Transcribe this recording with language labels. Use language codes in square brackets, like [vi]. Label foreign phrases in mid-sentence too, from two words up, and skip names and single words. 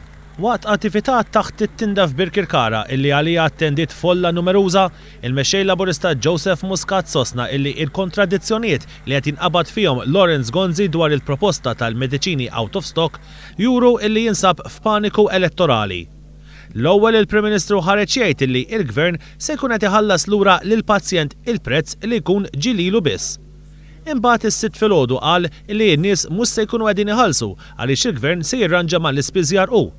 [mt] Waqt attività taħt it-tinda f'Birkirkara illi għalija attendit folla numeruża, il-mexxej Laburista Joseph Muscat sostna illi il-kontradizzjonijiet li qed jinqabad fihom Lawrence Gonzi dwar il-proposta tal-mediċini [en] out of stock [mt] juru illi jinsab f'paniku elettorali. L-ewwel il-Prim Ministru ħareġ jgħid illi il-Gvern se jkun qed iħallas lura lill-pazjent il-prezz li jkun ġililu biss. Imbagħad is-Sitt filgħodu qal li n-nies mhux se jkunu qegħdin iħallsu għaliex il-Gvern se jirranġa mal-ispiżjar hu.